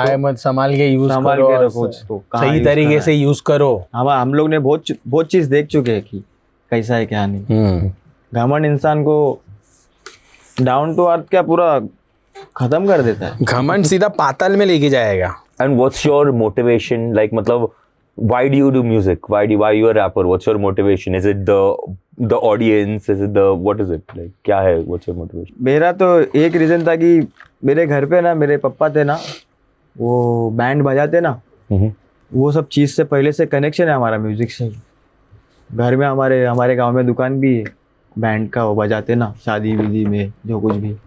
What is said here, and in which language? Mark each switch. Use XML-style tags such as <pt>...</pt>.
<hi>हाय मत, संभाल के यूज संभाल करो, के रखो उसको, सही तरीके से यूज करो। हम लोग ने बहुत चीज देख चुके हैं कि कैसा है क्या नहीं। घमंड इंसान को डाउन टू अर्थ क्या पूरा खत्म कर देता है, घमंड सीधा पाताल में लेके जाएगा।</hi> <en>And what's your motivation? Like, मतलब, why do you do music? Why you a rapper? What's your motivation? Is it the audience? Is it what is it?</en> <hi>Like, क्या है?</hi> <en>What's your motivation?</en> <hi>मेरा तो एक रीजन था कि मेरे घर पे ना मेरे पापा थे ना, वो बैंड बजाते ना, वो सब चीज़ से पहले से कनेक्शन है हमारा म्यूजिक से। घर में हमारे गांव में दुकान भी है बैंड का, वो बजाते ना शादी विदी में जो कुछ भी।</hi>